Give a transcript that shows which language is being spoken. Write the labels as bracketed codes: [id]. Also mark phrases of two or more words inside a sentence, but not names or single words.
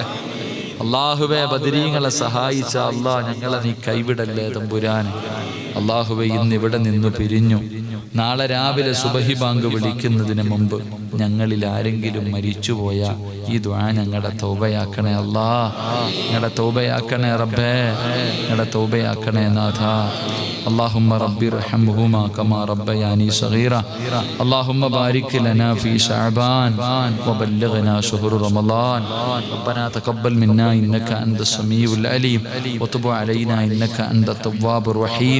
[ml] അല്ലാഹുവേ, ബദരീങ്ങളെ സഹായിച്ച അല്ലാ, ഞങ്ങളെ നീ കൈവിടല്ലേ തമ്പുരാൻ. അല്ലാഹുവേ, ഇന്ന് ഇവിടെ നിന്ന് പിരിഞ്ഞു. നാളെ രാവിലെ സുബഹി ബാങ്ക് വിളിക്കുന്നതിന് മുമ്പ് ഞങ്ങളിൽ ആരെങ്കിലും മരിച്ചുപോയ ഈ ദുആ ഞങ്ങളുടെ തൗബയാക്കണേ അല്ലാ. ഞങ്ങളുടെ തൗബയാക്കണേ റബ്ബേ. ഞങ്ങളുടെ തൗബയാക്കണേ നാഥ. [ar] اللهم رب ارحمهما كما ربياني صغيرا. اللهم بارك لنا في شعبان وبلغنا شهر رمضان. ربنا تقبل منا إنك أنت السميع العليم وتب علينا إنك أنت التواب الرحيم.